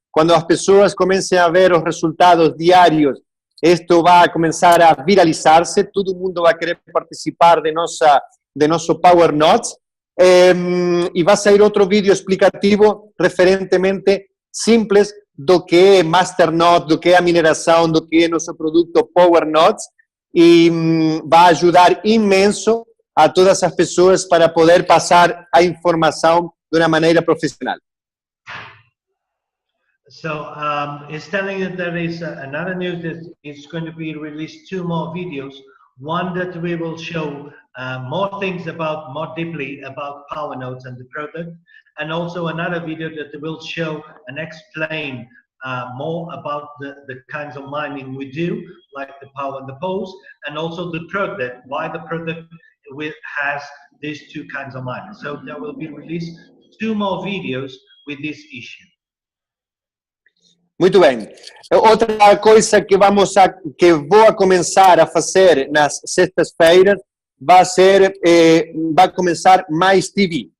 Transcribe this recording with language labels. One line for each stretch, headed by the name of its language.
Portuguese: Quando as pessoas comecem a ver os resultados diários,
Spanish: esto va a
Portuguese: começar a viralizar-se, todo mundo vai querer participar de nosso Powernodes, e vai sair outro vídeo explicativo referentemente simples do que é Masternode, do que é a mineração, do que é nosso produto Powernodes, e vai ajudar imenso a todas as pessoas para poder passar a informação de uma maneira profissional.
English: So it's telling you there is another news that is going to be released 2 more videos. One that we will show more things more deeply about Powernodes and the product, and also another video that will show and explain more about the kinds of mining we do, like the power and the pose, and also the product, why the product has these 2 kinds of mining. So there will be released 2 more videos with this issue.
Portuguese: Muito bem. Outra coisa que vou começar a fazer nas sextas-feiras vai começar Mize TV.